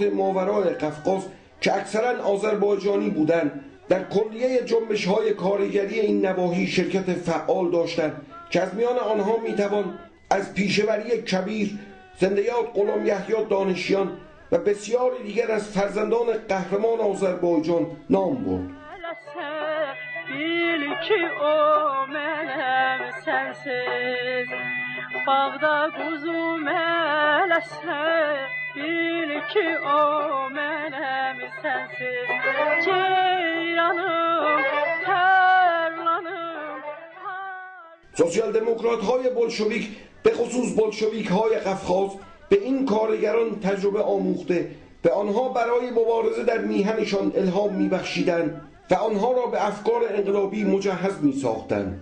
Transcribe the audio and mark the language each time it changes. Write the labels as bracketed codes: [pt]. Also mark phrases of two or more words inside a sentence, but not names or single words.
[fa] ماورای قفقاز که اکثراً آذربایجانی بودند در کلیه جنبش‌های کارگری این نواحی شرکت فعال داشتند که از میان آنها میتوان از پیشوری کبیر، زنده‌یاد غلام یحیی دانشیان و بسیاری دیگر از فرزندان قهرمان آذربایجان نام برد. [az] Bil ki o mənim sənsiz, bağda quzu mələsən. Bil ki o mənim sənsiz, ceyranım, tərlanım. [fa] سوسیال دموکرات های بولشویک به خصوص بولشویک های قفقاز به این کارگران تجربه آموخته به آنها برای مبارزه در میهنشان الهام میبخشیدند و آنها را به افکار انقلابی مجهز می ساختند.